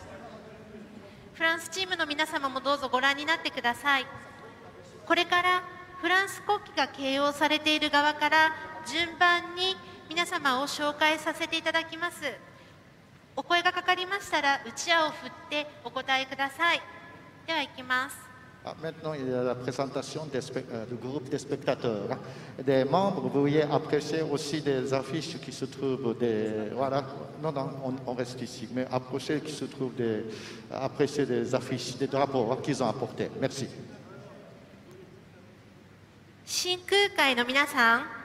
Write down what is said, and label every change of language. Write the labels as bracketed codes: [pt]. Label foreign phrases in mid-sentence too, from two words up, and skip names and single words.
[ja] フランスチームの皆様もどうぞご覧になってください。これからフランス国旗が掲揚されている側から順番に皆様を紹介させていただきます。お声がかかりましたらうちわを振ってお答えください。では行きます。 [fr] Maintenant, il y a la présentation du groupe des spectateurs. Des membres, veuillez apprécier aussi des affiches qui se trouvent des... Voilà, non, non, on reste ici, mais approchez qui se trouvent des... Apprécier des affiches, des drapeaux qu'ils ont apportés. Merci. [ja] 真空会の皆さん、